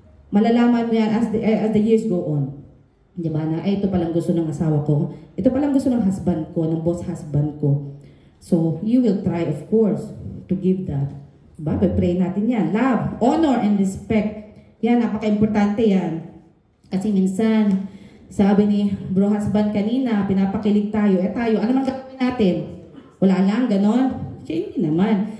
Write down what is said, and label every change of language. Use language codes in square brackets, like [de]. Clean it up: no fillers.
[tl] Malalaman mo yan [en] as the years go on. [tl] Diba na, ito palang gusto ng asawa ko. Ito palang gusto ng husband ko, ng boss husband ko. [en] So, you will try, of course, to give that. Diba? Pray [tl] natin yan. [en] Love, honor, and respect. [tl] Yan, napaka-importante yan. Kasi minsan, sabi ni bro husband kanina, pinapakilig tayo. Tayo, ano man gagawin natin? Wala lang, ganon? Siya hindi naman.